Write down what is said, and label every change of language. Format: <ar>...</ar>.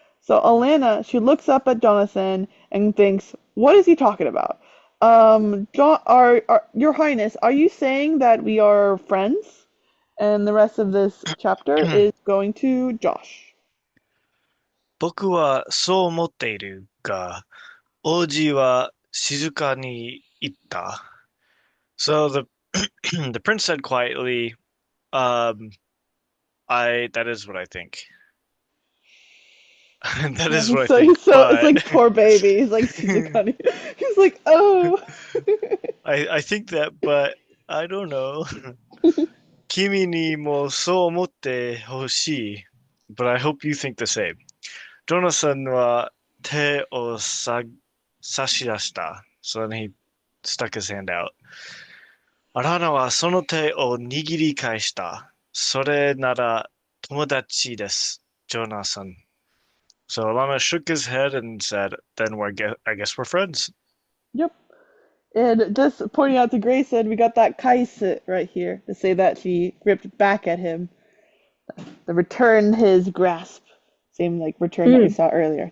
<en>So Alanna, she looks up at Jonathan and thinks, what is he talking about? Your Highness, are you saying that we are friends? And the rest of this chapter is going to Josh.</en> <ja>僕はそう思っているが、王子は静かに言った。</ja> <en>So the prince said quietly, that is what I think. That Yeah, is what I think, it's but like poor baby. He's like he's like, oh. I think that, but I don't know.</en> <ja>君にもそう思ってほしい.</ja> <en>But I hope you think the same.</en> <ja>ジョナサンは手を差し出した.</ja> <en>So then he stuck his hand out.</en> <ja>アラナはその手を握り返した。それなら友達です、ジョナサン.</ja> <en>So Alanna shook his head and said, then I guess we're friends. Yep. And just pointing out to Grayson, we got that kaisu right here to say that she gripped back at him. The return his grasp. Same like return that we saw earlier.</en>